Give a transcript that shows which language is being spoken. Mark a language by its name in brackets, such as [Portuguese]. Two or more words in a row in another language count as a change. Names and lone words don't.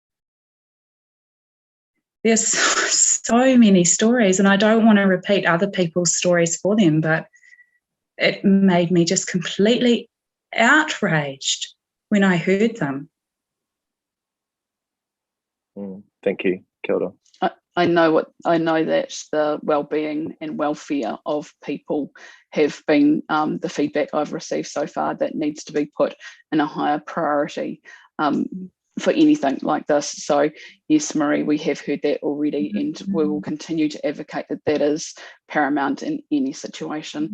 [English] There's so many stories, and I don't want to repeat other people's stories for them, but it made me just completely outraged when I heard them. Thank you, [Māori] Kia ora. [English] I know that the well-being and welfare of people have been the feedback I've received so far that needs to be put in a higher priority for anything like this. So yes, Marie, we have heard that already, and we will continue to advocate that that is paramount in any situation.